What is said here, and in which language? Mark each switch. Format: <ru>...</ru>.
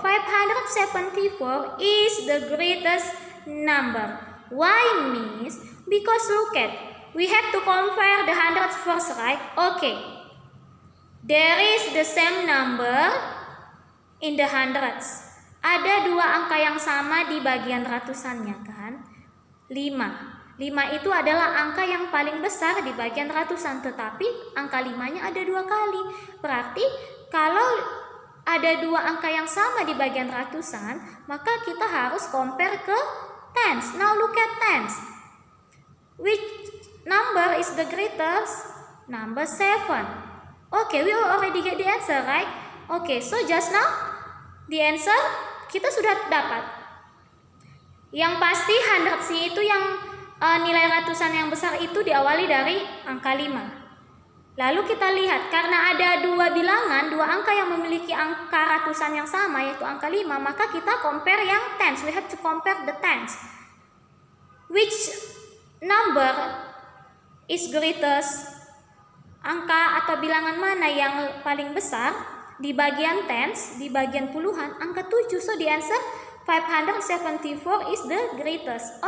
<en>574 is the greatest number. Why, Miss? Because look at, we have to compare the hundreds first, right? Okay, there is the same number in the hundreds.</en> <id>Ada 2 angka yang sama di bagian ratusannya, kan? 5 itu adalah angka yang paling besar di bagian ratusan, tetapi angka 5-nya ada 2 kali. Berarti kalau ada 2 angka yang sama di bagian ratusan, maka kita harus compare ke tens.</id> <en>Now look at tens. Which number is the greatest? Number 7. Okay, we already get the answer, right? Okay, so just now the answer</en> <id>kita sudah dapat. Yang pasti hundreds-nya itu yang nilai ratusan yang besar itu diawali dari angka 5. Lalu kita lihat, karena ada 2 bilangan, 2 angka yang memiliki angka ratusan yang sama, yaitu angka 5, maka kita compare yang tens.</id> <en>We have to compare the tens. Which number is greatest?</en> <id>Angka atau bilangan mana yang paling besar? Di bagian tens, di bagian puluhan, angka 7.</id> <en>So the answer 574 is the greatest.</en>